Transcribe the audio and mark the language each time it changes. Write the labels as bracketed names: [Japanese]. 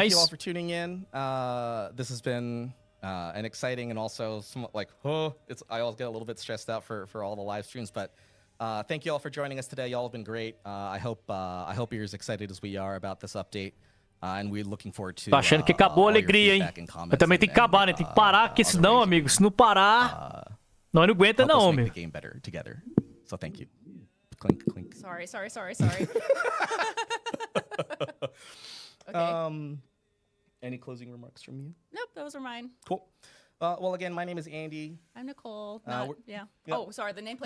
[English] Thank you all for tuning in. This has been an exciting and also somewhat like, I always get a little bit stressed out for all the live streams, but thank you all for joining us today. Y'all have been great. I hope you're as excited as we are about this update. And we're looking forward to. [Portuguese] Tô achando que acabou a alegria, hein? Mas também tem que acabar, né? Tem que parar, porque senão, amigo, se não parar, nós não aguenta não, meu. [English] Make the game better together. So thank you. Clink, clink. Sorry. Okay. Any closing remarks from you? Nope, those are mine. Cool. Well, again, my name is Andy. I'm Nicole. Yep. Oh, sorry, the nameplate.